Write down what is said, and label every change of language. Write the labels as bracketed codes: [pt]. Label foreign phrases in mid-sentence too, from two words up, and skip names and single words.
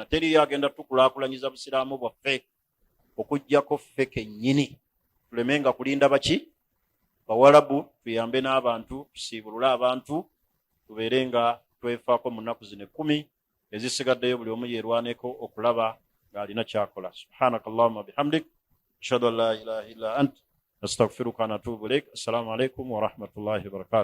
[lg] Teriyo agenda tukulaakulanyiza busiraamu bwaffe okuggyako ffe kennyini. Tulemenga kulinda baki? Bawalabu. Tuyambe n'abantu, tusiibulule abantu, tubeere nga twefaako mu nnaku zino 10 ezisigaddeyo, buli omu yeerwaneko okulaba ng'alina kyakola. [ar] سبحانك اللهم وبحمدك، أشهد أن لا إله إلا أنت، أستغفرك وأتوب إليك. السلام عليكم ورحمة الله وبركاته.